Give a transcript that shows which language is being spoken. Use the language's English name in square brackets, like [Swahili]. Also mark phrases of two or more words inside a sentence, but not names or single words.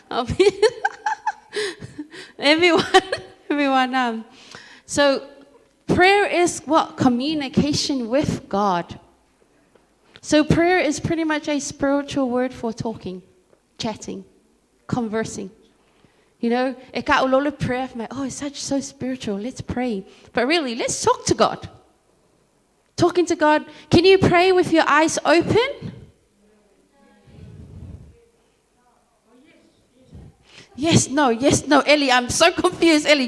[English] Everyone. So prayer is what? Communication with God. So prayer is pretty much a spiritual word for talking, chatting, conversing. You know, e ka ulolo prayer, oh, it's so spiritual, let's pray. But really, let's talk to God. Talking to God. Can you pray with your eyes open? Yes, no, Ellie, I'm so confused, Ellie.